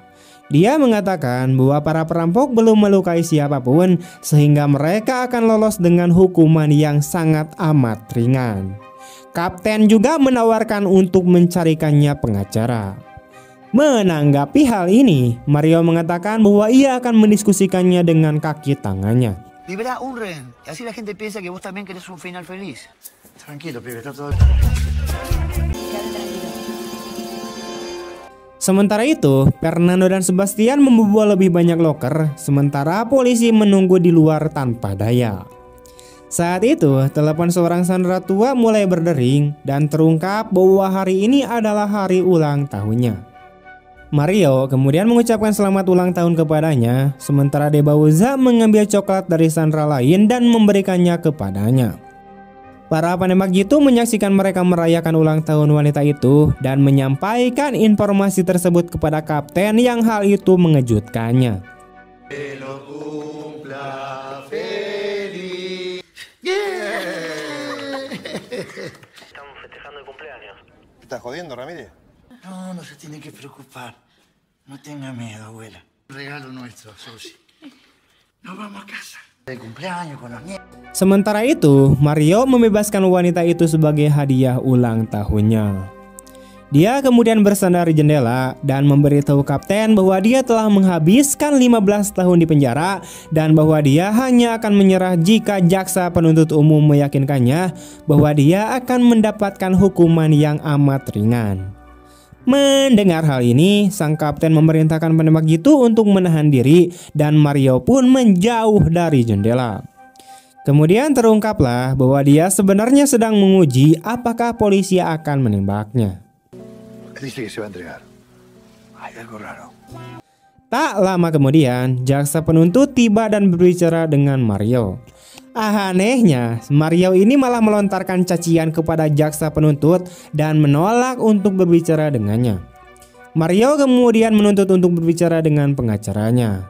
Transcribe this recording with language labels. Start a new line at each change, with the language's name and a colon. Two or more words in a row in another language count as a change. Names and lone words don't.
Indonesian: Dia mengatakan bahwa para perampok belum melukai siapapun sehingga mereka akan lolos dengan hukuman yang sangat amat ringan. Kapten juga menawarkan untuk mencarikannya pengacara. Menanggapi hal ini, Mario mengatakan bahwa ia akan mendiskusikannya dengan kaki tangannya.
Spanish: Libera un rehén, y así la gente piensa que vos también querés un final feliz. Tranquilo, pibe, está todo...
Indonesian: Sementara itu, Fernando dan Sebastian membobol lebih banyak loker, sementara polisi menunggu di luar tanpa daya. Saat itu, telepon seorang sandera tua mulai berdering dan terungkap bahwa hari ini adalah hari ulang tahunnya. Mario kemudian mengucapkan selamat ulang tahun kepadanya, sementara De Bauza mengambil coklat dari sandera lain dan memberikannya kepadanya. Para penembak jitu menyaksikan mereka merayakan ulang tahun wanita itu dan menyampaikan informasi tersebut kepada kapten yang hal itu mengejutkannya.
Spanish: Estamos festejando el cumpleaños. ¿Estás jodiendo, Ramírez? No, no se tiene que preocupar. No tenga miedo, abuela. Regalo nuestro, Susi. Nos vamos a casa. De cumpleaños con los nietos.
Indonesian: Sementara itu, Mario membebaskan wanita itu sebagai hadiah ulang tahunnya. Dia kemudian bersandar di jendela dan memberitahu kapten bahwa dia telah menghabiskan 15 tahun di penjara dan bahwa dia hanya akan menyerah jika jaksa penuntut umum meyakinkannya bahwa dia akan mendapatkan hukuman yang amat ringan. Mendengar hal ini, sang kapten memerintahkan penembak jitu untuk menahan diri dan Mario pun menjauh dari jendela. Kemudian terungkaplah bahwa dia sebenarnya sedang menguji apakah polisi akan menembaknya.
Spanish: Dice que se va a entregar. Hay algo raro.
Indonesian: Tak lama kemudian, jaksa penuntut tiba dan berbicara dengan Mario. Anehnya, Mario ini malah melontarkan cacian kepada jaksa penuntut dan menolak untuk berbicara dengannya. Mario kemudian menuntut untuk berbicara dengan pengacaranya.